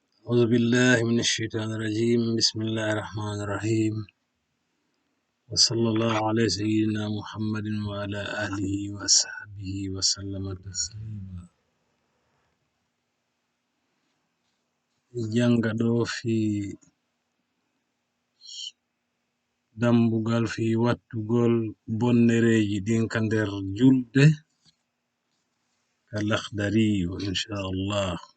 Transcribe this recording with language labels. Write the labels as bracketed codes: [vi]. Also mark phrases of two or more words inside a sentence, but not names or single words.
[ar] أعوذ بالله من الشيطان الرجيم. بسم الله الرحمن الرحيم، وصلى الله على سيدنا محمد وعلى آله وصحبه وسلم تسليما. [ff] janga ɗo fi dambugal fi wattugol bonnereji ɗin ka nder julde ka lakhdariyo inchallah.